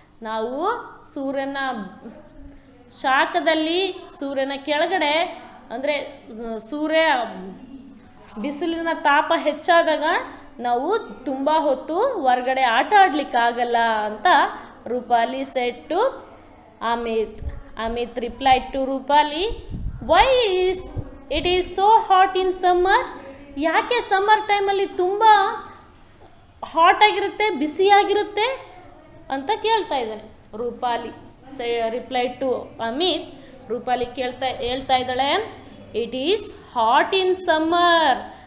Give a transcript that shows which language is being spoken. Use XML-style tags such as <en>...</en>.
<kn>ನಾವು ಸೂರ್ಯನ ಶಾಖದಲ್ಲಿ, ಸೂರ್ಯನ ಕೆಳಗಡೆ ಅಂದರೆ ಸೂರ್ಯ ಬಿಸಿಲಿನ ತಾಪ ಹೆಚ್ಚಾದಾಗ ನಾವು ತುಂಬ ಹೊತ್ತು ಹೊರಗಡೆ ಆಟ ಆಡಲಿಕ್ಕಾಗಲ್ಲ ಅಂತ</kn> <en>Rupali said to Amit. Amit replied to Rupali, why is it is so hot in summer?</en> <kn>ಯಾಕೆ ಸಮ್ಮರ್ ಟೈಮಲ್ಲಿ ತುಂಬ ಹಾಟ್ ಆಗಿರುತ್ತೆ, ಬಿಸಿಯಾಗಿರುತ್ತೆ ಅಂತ ಕೇಳ್ತಾ ಇದ್ದಾನೆ. Rupali reply to Amit. ರೂಪಾಲಿ ಹೇಳ್ತಾ ಇದ್ದಾಳೆ,</kn> <en>It is hot in summer.</en>